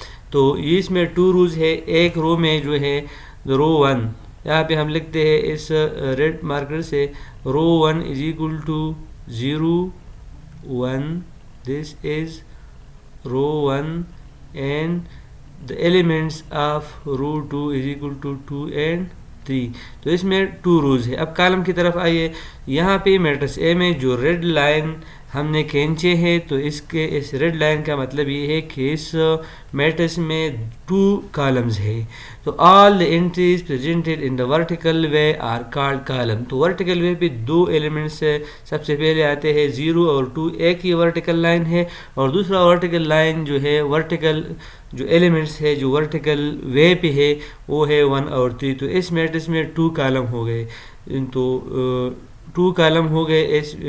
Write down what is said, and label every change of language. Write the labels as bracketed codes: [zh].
[ur] تو اس میں 2 روز ہے. ایک رو میں جو ہے [en] row 1، یہاں پہ ہم لکھتے ہیں اس ریڈ مارکر سے، رو 1 [ur] is equal to 0 1، this is row 1 [en] and the elements of row 2 is equal to 2 and 3. [ur] تو اس میں 2 روز ہے. اب کالم کی طرف آئیے. یہاں پہ میٹرکس اے میں جو ریڈ لائن ہم نے کھینچے ہیں، تو اس ریڈ لائن کا مطلب یہ ہے کہ اس میٹرکس میں 2 کالمز ہے. [en] تو all the entries presented in the vertical way are called column. [ur] تو ورٹیکل وے پہ 2 ایلیمنٹس سب سے پہلے آتے ہیں 0 اور 2. ایک ہی ورٹیکل لائن ہے، اور دوسرا ورٹیکل لائن جو ہے، ورٹیکل جو ایلیمنٹس ہے جو ورٹیکل وے پہ ہے، وہ ہے 1 اور 3. تو اس میٹرکس میں 2 کالم ہو گئے. تو 2 کالم ہو گئے.